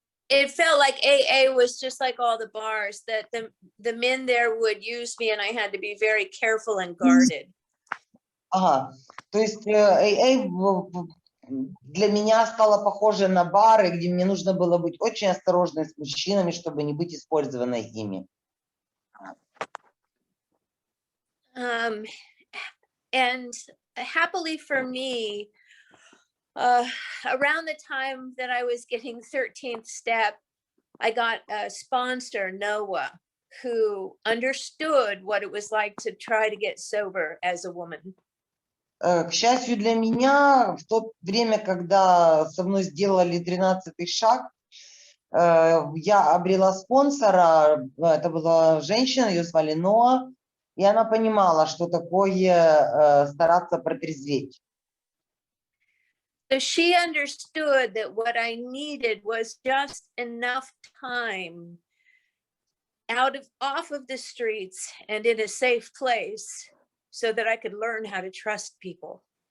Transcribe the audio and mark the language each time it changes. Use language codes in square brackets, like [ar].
[en] It felt like AA was just like all the bars, that the men there would use me and I had to be very careful and guarded. [ru] Ага, то есть АА для меня стало похоже на бары, где мне нужно было быть очень осторожной с мужчинами, чтобы не быть использованной ими. [en] And happily for me, around the time that I was getting 13th step, I got a sponsor, Noah, who understood what it was like to try to get sober as a woman. [ru] К счастью для меня, в то время, когда со мной сделали 13-й шаг, я обрела спонсора. Это была женщина, ее звали Ноа, и она понимала, что такое стараться протрезветь. [en] So she understood that what I needed was just enough time off of the streets and in a safe place so that I could learn how to trust people.